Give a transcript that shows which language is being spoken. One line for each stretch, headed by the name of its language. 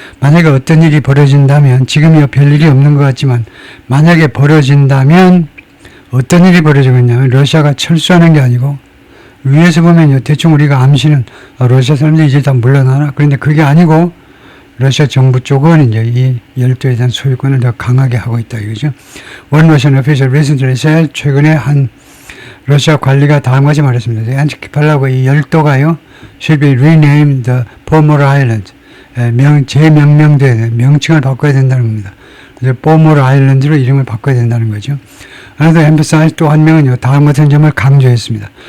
Korean: 만약에 어떤 일이 벌어진다면, 지금이야 별일이 없는 것 같지만, 만약에 벌어진다면, 어떤 일이 벌어지겠냐면, 러시아가 철수하는 게 아니고, 위에서 보면요, 대충 우리가 암시는, 러시아 사람들이 이제 다 물러나나? 그런데 그게 아니고, 러시아 정부 쪽은 이제 이 열도에 대한 소유권을 더 강하게 하고 있다 이거죠.
English: One Russian official recently said,
Korean: 최근에 한 러시아 관리가 다음까지 말했습니다. 안티키팔라고 이 열도가요,
English: should be renamed the Pomor Island.
Korean: 재명명된 명칭을 바꿔야 된다는 겁니다. 그래서 Pomor Island로 이름을 바꿔야 된다는 거죠.
English: Another emphasize
Korean: 또 한 명은요, 다음 같은 점을 강조했습니다.